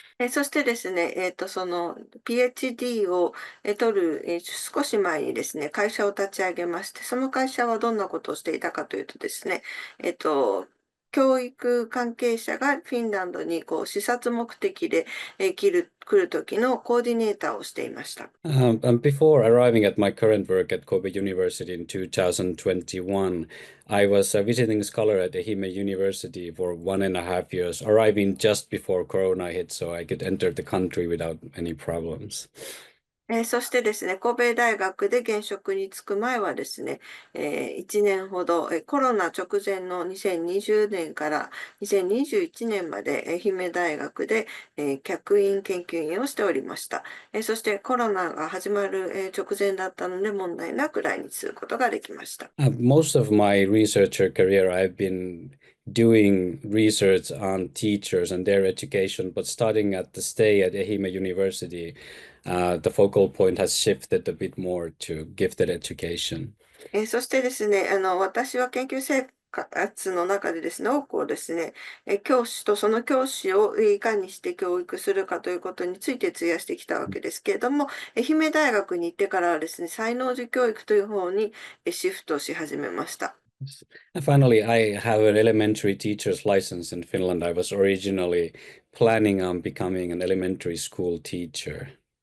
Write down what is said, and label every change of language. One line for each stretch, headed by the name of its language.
Japanese: そしてですね、その PhD を取る少し前にですね、会社を立ち上げまして、その会社はどんなことをしていたかというとですね、教育関係者がフィンランドに視察目的で来る時のコーディネーターをしていました。
English: And before arriving at my current work at Kobe University in 2021, I was a visiting scholar at Ehime University for 1.5 years, arriving just before Corona hit, so I could enter the country without any problems.
Japanese: そしてですね、神戸大学で現職に就く前はですね、1年ほど、コロナ直前の2020年から2021年まで愛媛大学で、客員研究員をしておりました。そしてコロナが始まる、直前だったので問題なく来日することができました。
English: Most of my researcher career, I've been doing research on teachers and their education, but starting at the stay at Ehime University, the focal point has shifted a bit more to gifted education.
Japanese: そしてですね、私は研究生活の中でですね、多くをですね、教師とその教師をいかにして教育するかということについて費やしてきたわけですけれども、愛媛大学に行ってからはですね、才能児教育という方にシフトし始めました。
English: And finally, I have an elementary teacher's license in Finland. I was originally planning on becoming an elementary school teacher.